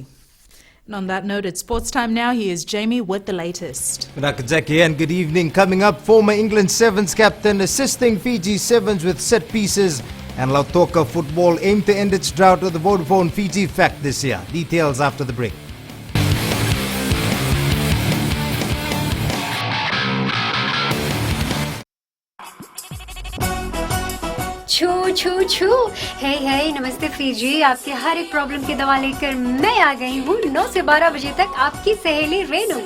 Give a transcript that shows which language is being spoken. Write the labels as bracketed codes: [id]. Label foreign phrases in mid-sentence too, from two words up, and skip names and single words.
[en] And on that note, it's sports time now. Here's Jamie with the latest. Jackie, and good evening. Coming up, former England Sevens captain assisting Fiji Sevens with set pieces, and Lautoka football aim to end its drought with the Vodafone Fiji Fact this year. Details after the break. [hi] छू छू छू हे हे नमस्ते फीजी, आपके हर एक प्रॉब्लम की दवा लेकर मैं आ गई हूँ 9 से 12 बजे तक आपकी सहेली रेनू।